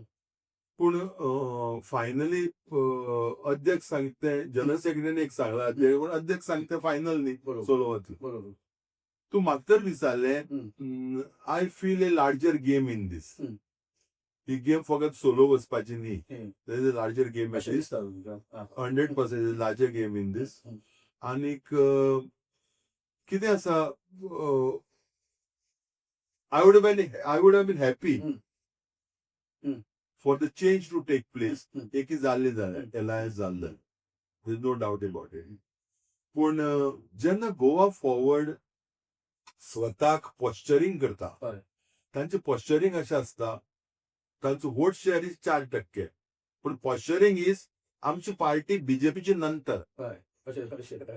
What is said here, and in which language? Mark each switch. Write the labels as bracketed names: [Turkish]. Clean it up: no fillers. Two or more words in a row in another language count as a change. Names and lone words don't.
[Konkani] पूण फायनली अध्यक्ष सांगते, जनरल सेक्रेटरीन एक सांगला, ते अध्यक्ष सांगते फायनल न्ही, बरोबर. सोलो वतले. बरोबर. तूं म्हाका तर विचारलें, हं. [English] I feel a larger game in this. हं. [Konkani] ही गेम फकत सोलो वचपाची न्ही, हं. [English] There is a larger game in [Konkani] अशें [English] दीस. [Konkani] दिसता तुमकां? हां. [English] 100% larger game in this. हं. [Konkani] आनीक कितें आसा, [English] I would have been happy हं. for the change to take place. हं. [Konkani] एकी जाल्लें जाल्यार, हं. एलायन्स जाल्लें, [English] there is no doubt about it. [Konkani] पूण जेन्ना गोवा फॉरवर्ड स्वताक पॉस्चरिंग करता, हय. तांचें पॉस्चरिंग अशें आसता, तांचो [English] vote share is [Konkani] 4%. पूण [English] posturing is [Konkani] आमची पार्टी बीजेपीची नंतर, हय. अशें हय.